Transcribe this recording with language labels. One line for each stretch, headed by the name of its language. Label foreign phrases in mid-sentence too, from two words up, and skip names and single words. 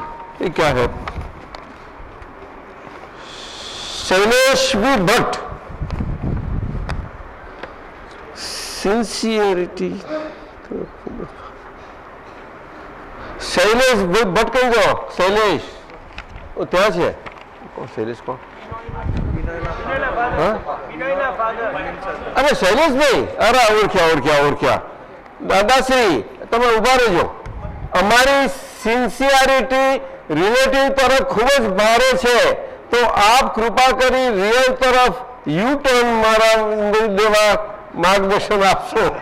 Hindi: ये क्या है? शैलेश भी भट्ट, सिंसियरिटी, शैलेश भट्ट कहीं जाओ, शैलेश वो
Gujarati: ત્યાં છે,
Hindi: शैलेश कौन?
Gujarati: अरे शैलेश भाई, अरे ઓળખ્યા દાદાશ્રી, તમે ઉભા રહેજો। અમારી સિન્સિયરિટી રિલેટિવ તરફ ખૂબ જ ભારે છે, તો આપ કૃપા કરી રિયલ તરફ
English: U turn
Gujarati: મારા દેવા માર્ગદર્શન આપશો।